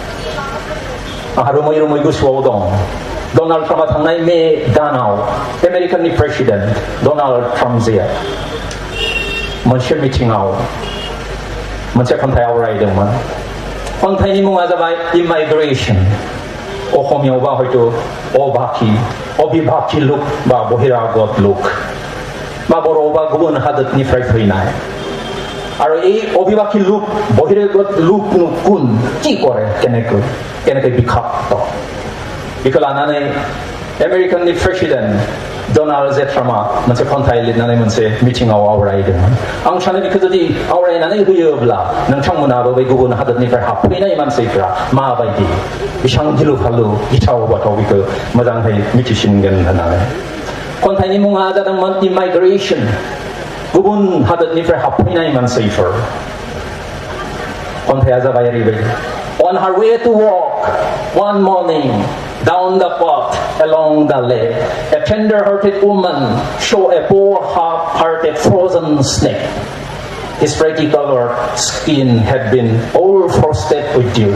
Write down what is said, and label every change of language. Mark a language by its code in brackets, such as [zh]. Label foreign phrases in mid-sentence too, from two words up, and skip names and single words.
[brx] आंहा रुमै रुमै गोसोआव दं डनाल्ड ट्राम्पआ थांनाय मे दानाव आमेरिकानि प्रेसिडेन्ट डनाल्ड ट्राम्पआ मोनसे मिटिङाव मोनसे खन्थाइ आवरायदोंमोन खन्थाइनि मुङा जाबाय इमाइग्रेसन असमियावबा हयथ' अबिभाखि लुक बा बहिरागत लुक बा बर'आवबा गुबुन हादोरनिफ्राय फैनाय [as] আৰু এই অভিবাসী লোক বহিরাগত লোক কোন কি কৰে কেনেকৈ বিক্ষাপ্ত [brx] बेखौ लानानै आमेरिकानि प्रेसिडेन्ट डनाल्ड जे ट्राम्पआ मोनसे खन्थाइ लिरनानै मोनसे मिटिङाव आवरायदोंमोन आं सानो बेखौ जुदि आवरायनानै होयोब्ला नोंथांमोनाबो बै गुबुन हादोरनिफ्राय हाबफैनाय मानसिफ्रा माबायदि बेसेबां गिलु फालु गिथाव बाथाव बेखौ मोजाङै मिथिसिनगोन होननानै खन्थाइनि मुङा जादोंमोन इमाइग्रेसन गुबुन हादोरनिफ्राय हाबफैनाय मानसिफोर खन्थाइया जाबाय ओरैबायदि [en] On her way to work one morning down the path along the lake, a tender-hearted woman saw a poor half-hearted frozen snake. His pretty-colored skin had been all frosted with dew.